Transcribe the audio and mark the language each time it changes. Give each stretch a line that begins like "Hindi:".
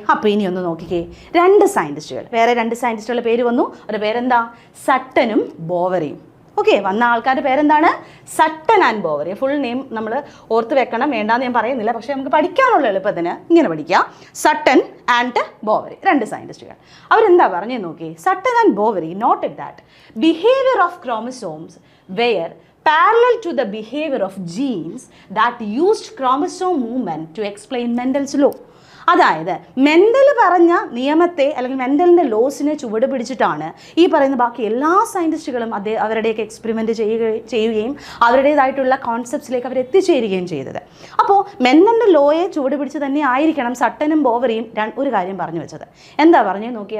Malayalam: അപ്പോൾ ഇനി ഒന്ന് നോക്കിക്കേ, 2 സയൻറ്റിസ്റ്റുകൾ, വേറെ 2 സയൻറ്റിസ്റ്റുകളുടെ പേര് വന്നു. ഒരു പേരെന്താ? സട്ടനും ബോവറിയും. ഓക്കെ, വന്ന ആൾക്കാരുടെ പേരെന്താണ്? Sutton and Bovary. Full name നമ്മൾ ഓർത്ത് വെക്കണം, വേണ്ടാന്ന് ഞാൻ പറയുന്നില്ല, പക്ഷേ നമുക്ക് പഠിക്കാനുള്ള എളുപ്പത്തിന് ഇങ്ങനെ പഠിക്കാം. Sutton and Bovary, 2 സയൻറ്റിസ്റ്റുകൾ. അവരെന്താ പറഞ്ഞേ നോക്കി.
English: Sutton and Boveri noted that behaviour of chromosomes were parallel to the behavior of genes that used chromosome movement to explain Mendel's law.
Malayalam: അതായത് മെൻ്റൽ പറഞ്ഞ നിയമത്തെ അല്ലെങ്കിൽ മെൻ്റലിൻ്റെ ലോസിനെ ചുവട് പിടിച്ചിട്ടാണ് ഈ പറയുന്ന ബാക്കി എല്ലാ സയൻറ്റിസ്റ്റുകളും അവരുടെയൊക്കെ എക്സ്പെരിമെൻ്റ് ചെയ്യുകയും അവരുടേതായിട്ടുള്ള കോൺസെപ്റ്റ്സിലേക്ക് അവർ എത്തിച്ചേരുകയും ചെയ്തത്. അപ്പോൾ മെൻ്റലിൻ്റെ ലോയെ ചുവട് പിടിച്ച് തന്നെ ആയിരിക്കണം സട്ടനും ബോവറിയും ഒരു കാര്യം പറഞ്ഞു വെച്ചത്. എന്താ പറഞ്ഞു നോക്കി?